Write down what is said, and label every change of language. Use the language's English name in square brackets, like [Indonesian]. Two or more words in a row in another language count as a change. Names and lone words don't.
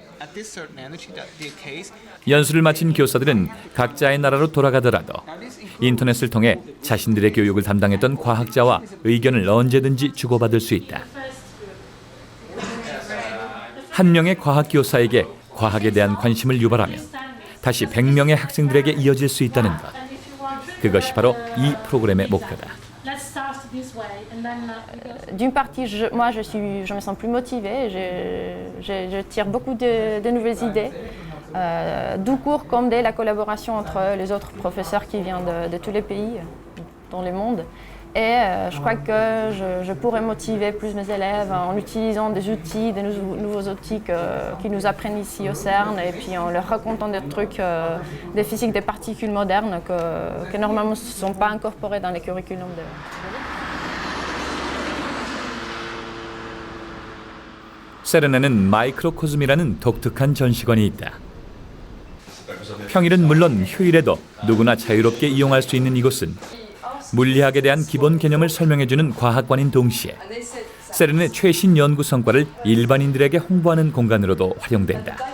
[Korean] 연수를 마친 교사들은 각자의 나라로 돌아가더라도 인터넷을 통해 자신들의 교육을 담당했던 과학자와 의견을 언제든지 주고받을 수 있다. 한 명의 과학 교사에게 과학에 대한 관심을 유발하며 다시 100명의 학생들에게 이어질 수 있다는 것. 그것이 바로 이 프로그램의 목표다. [French] D'une partie, je me sens plus motivée, je tire beaucoup de nouvelles idées, du cours comme de la collaboration entre les autres professeurs qui viennent de tous les pays dans le monde. Et je crois que je pourrais motiver plus mes élèves en utilisant des outils, des nouveaux outils qu'ils nous apprennent ici au CERN, et puis en leur racontant des trucs, des physiques des particules modernes que normalement ne sont pas incorporés dans les curriculums. [Korean] 세른에는 마이크로코즘이라는 독특한 전시관이 있다. 평일은 물론 휴일에도 누구나 자유롭게 이용할 수 있는 이곳은 물리학에 대한 기본 개념을 설명해주는 과학관인 동시에 세른의 최신 연구 성과를 일반인들에게 홍보하는 공간으로도 활용된다.